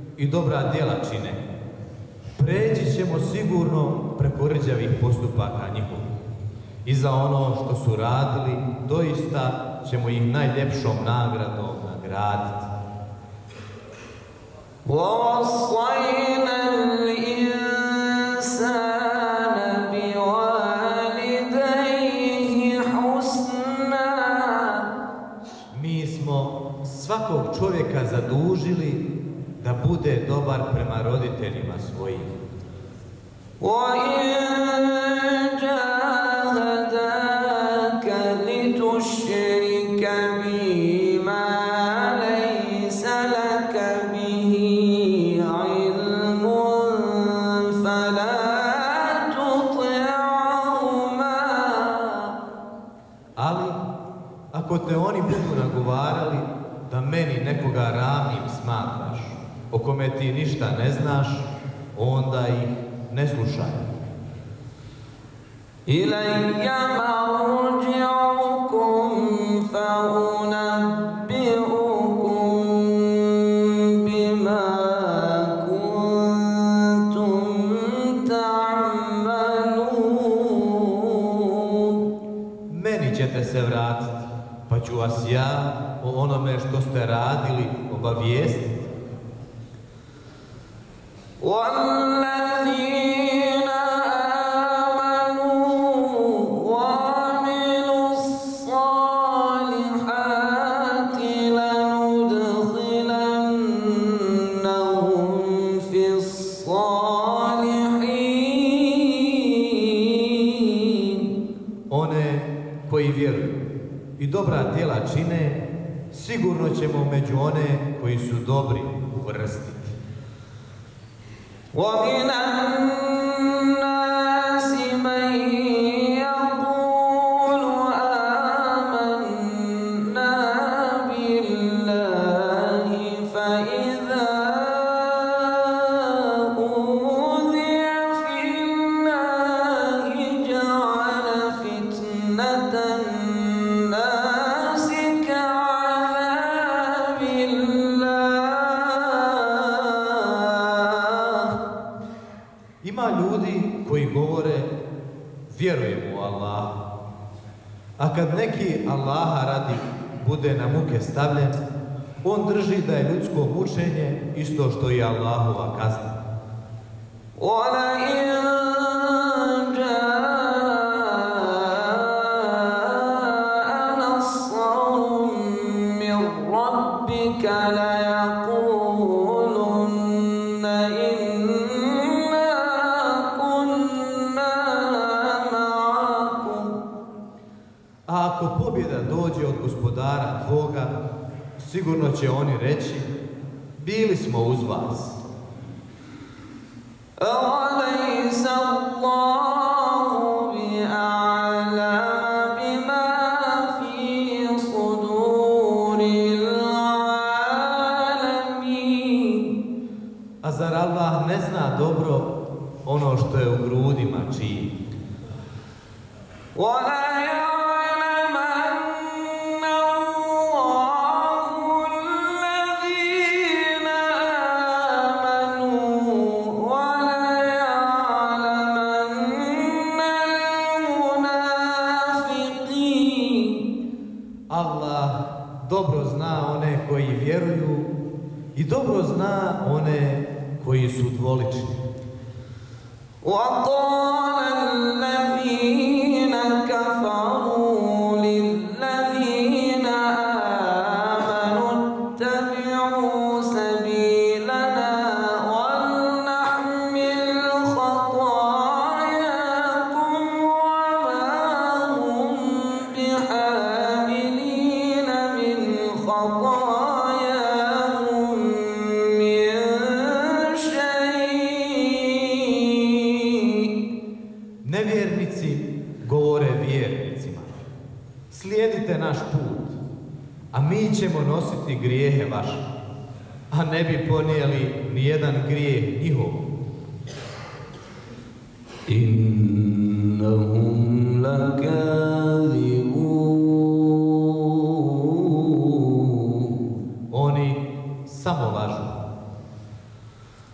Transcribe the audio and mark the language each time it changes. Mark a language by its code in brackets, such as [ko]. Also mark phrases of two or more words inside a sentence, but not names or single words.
[bs] dobra djela čine, preći ćemo sigurno preko rđavih postupaka njihovih. I za ono što su radili, doista ćemo ih najljepšom nagradom nagraditi. [ar] وَوَصَّيْنَا الْإِنسَانَ بِوَالِدَيْهِ حُسْنًا. [bs] Mi smo svakog čovjeka zadužili da bude dobar prema roditeljima svojim. [ar] وَإِنْ جَاهَدَاكَ لِتُشْرِكَ بِي مَا لَيْسَ لَكَ بِهِ عِلْمٌ فَلَا تُطِعْهُمَا. [bs] Ali, ako te oni budu nagovarali da meni nekoga ravnim smatraš, o kome ti ništa ne znaš, onda ih ne slušaj. [ar] إِلَيَّ مَرْجِعُكُمْ فَأُنَبِّئُكُم بِمَا كُنتُمْ تَعْمَلُونَ. [bs] Meni ćete se vratiti, pa ću vas ja o onome što ste radili obavijestiti. [ar] وَالَّذِينَ آمَنُوا وَعَمِلُوا الصَّالِحَاتِ لَنُدْخِلَنَّهُمْ فِي الصَّالِحِينَ. [bs] One koji vjeruju i dobra djela čine, sigurno ćemo među one koji su dobri uvrstiti. [ar] وَمِنَ النَّاسِ مَن يَقُولُ آمَنَّا بِاللَّهِ فَإِذَا أُوذِيَ فِي اللَّهِ جَعَلَ فِتْنَةَ النَّاسِ كَعَذَابِ اللَّهِ. [bs] Ima ljudi koji govore vjerujemo u Allaha, a kad neki Allaha radi bude na muke stavljen, on drži da je ljudsko mučenje isto što i Allahova kazna. [ar] وَلَئِن جَاءَ نَصْرٌ مِّن رَّبِّكَ لَيَقُولُنَّ إِنَّا كُنَّا مَعَكُمْ. [bs] A ako pobjeda dođe od gospodara tvoga, sigurno će oni reći, bili smo uz vas. [ar] أَوَلَيْسَ اللَّهُ بِأَعْلَمَ بِمَا فِي صُدُورِ الْعَالَمِينَ. [bs] A zar Allah ne zna dobro ono što je u grudima čiji? [ar] وَلَيَعْلَمَنَّ اللَّهُ الَّذِينَ آمَنُوا وَلَيَعْلَمَنَّ الْمُنَافِقِينَ. [bs] Allah dobro zna one koji vjeruju i dobro zna one koji su dvolični. [ar] وَقَالَ الَّذِينَ كَفَرُوا لِلَّذِينَ آمَنُوا اتَّبِعُوا سَبِيلَنَا وَلْنَحْمِلْ خَطَايَاكُمْ وَمَا هُمْ بِحَامِلِينَ مِنْ خَطَايَاهُمْ مِنْ شَيْءٍ. [bs] Nevjernici govore vjernicima, slijedite naš put, a mi ćemo nositi grijehe vaše, a ne bi ponijeli ni jedan grijeh njihov. [ar] إِنَّهُمْ لَكَاذِبُونَ. [bs] Oni samo lažu.